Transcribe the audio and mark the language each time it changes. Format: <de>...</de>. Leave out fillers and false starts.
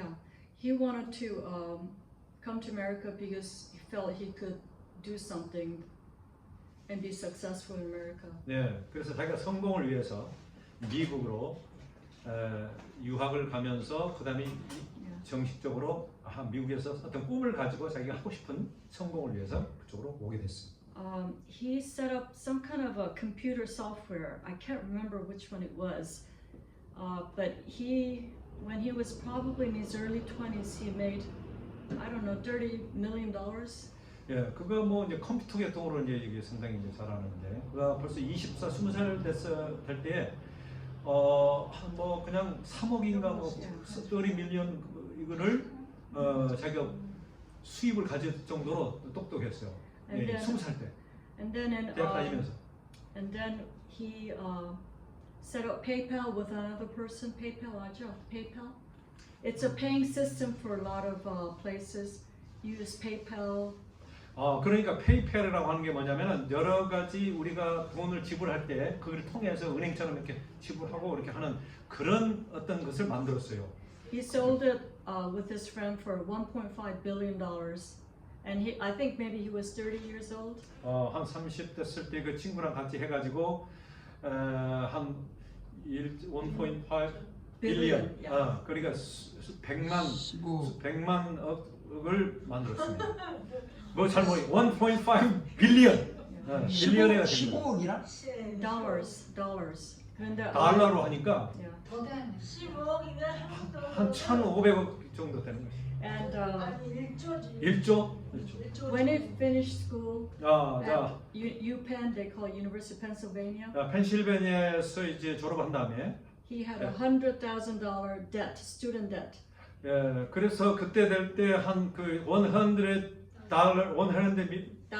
<en>Yeah, he wanted to come to America because he felt he could do something and be successful in America.</en> <ko>네, 그래서 자기가 성공을 위해서 미국으로 유학을 가면서 그다음에 정식적으로 미국에서 어떤 꿈을 가지고 자기가 하고 싶은 성공을 위해서 그쪽으로 오게 됐어요.</ko> <en>he set up some kind of a computer software. I can't remember which one it was, but when he was probably in his early 20s, he made, I don't know, $30 million.</en> <ko>예, 그거 뭐 이제 컴퓨터 계통으로 이제 이게 상당히 이제 잘하는데, 그가 벌써 24, 20살 될 때에 뭐 그냥 3억인가 뭐 30 밀리언 이거를 자기가 수입을 가질 정도로 똑똑했어요.</ko> <en>And</en> <ko>예,</ko> <en>then-</en> <ko>20살 때</ko> <en>And then</en> <ko>대학 다니면서.</ko> <en>and then he set up PayPal with another person. PayPal,</en> <ko>아죠?</ko> <en>PayPal. It's a paying system for a lot of places. Use PayPal.</en> <ko>그러니까 페이팔이라고 하는 게 뭐냐면은 여러 가지 우리가 돈을 지불할 때 그걸 통해서 은행처럼 이렇게 지불하고 이렇게 하는 그런 어떤 것을 만들었어요.</ko> <en>He sold it with his friend for $1.5 billion, and I think maybe he was 30 years old.</en> <ko>한 30 됐을 때 그 친구랑 같이 해가지고 한 1.5 빌리언,</ko> <en>yeah.</en> <ko>그러니까 100만 100만 억을 만들었습니다. 뭐 잘 모르 1.5 빌리언, 빌리언이가 됩니다. 15억이라? Dollars. 그런데 달러로 하니까</ko> <en>yeah.</en> <ko>더 되네. 10억이면 한 1,500억 정도 되는 거죠.</ko> <en>And</en> <ko>아니 1조지. 1조?</ko> <en>when he finished school</en> <ko>자,</ko> <en>at UPenn, they call it University of Pennsylvania,</en> <ko>펜실베니아에서 이제 졸업한 다음에</ko> <en>he had $100,000 debt, student debt.</en> <ko>그래서 그때 될 때 한 그 100 달러, 100</ko>